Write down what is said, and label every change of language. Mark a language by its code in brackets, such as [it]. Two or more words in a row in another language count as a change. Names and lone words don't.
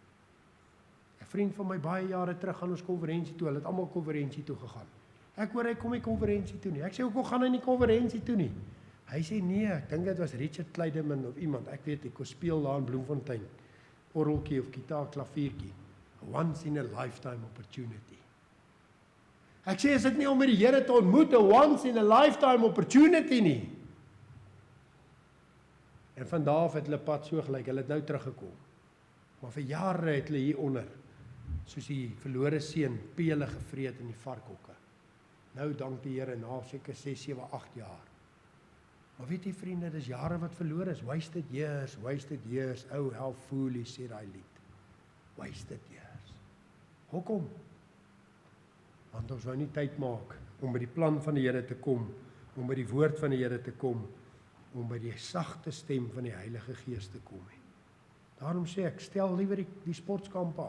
[af] 'n Vriend van my baie jare terug gaan ons konferensie toe, hulle het almal konferensie toe gegaan. Ek hoor hy kom nie konferensie toe nie. Ek sê hoekom gaan hy nie konferensie toe nie? Hy sê nee, ek dink dit was Richard Clydeman of iemand, ek weet ek kon speel daar in Bloemfontein, orgeltjie of gitaar, klaviertjie. [en] A once in a lifetime opportunity. [af] Ek sê is dit nie om met die Here te ontmoet, [en] a once in a lifetime opportunity [af] nie. En van daar af het hulle pad so gelyk, hulle het nou teruggekom. Maar vir jare het hulle hieronder, soos die verlore seun, pele gevreet in die varkhokke. Nou dank die Here na seker 6, 7, 8 jaar. Maar weet jy vriende, dis jare wat verlore is. [en] Wasted years, oh how foolish, [af] sê daai lied. [en] Wasted years. [af] Hoekom? Want ons wou nie tyd maak om by die plan van die Here te kom, om by die woord van die Here te kom, om by die sagte stem van die Heilige Gees te kom. Daarom sê ek, stel liewer die sportkamp af.